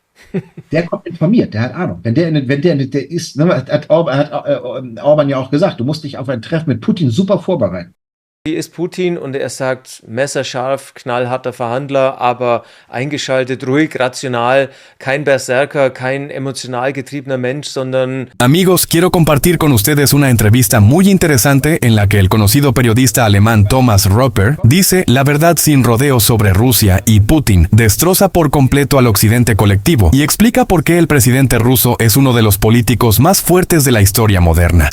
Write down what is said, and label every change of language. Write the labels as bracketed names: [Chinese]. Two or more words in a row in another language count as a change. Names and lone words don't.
[German] Der kommt informiert, der hat Ahnung. Der ist, ne, hat Orban ja auch gesagt, du musst dich auf ein Treffen mit Putin super vorbereiten. Hier ist Putin und er sagt, messerscharf, knallharter Verhandler, aber eingeschaltet, ruhig, rational, kein Berserker, kein emotional getriebener Mensch, sondern... [Spanish] Amigos, quiero compartir con ustedes una entrevista muy interesante en la que el conocido periodista alemán Thomas Roper dice la verdad sin rodeos sobre Rusia y Putin, destroza por completo al occidente colectivo y explica por qué el presidente ruso es uno de los políticos más fuertes de la historia moderna.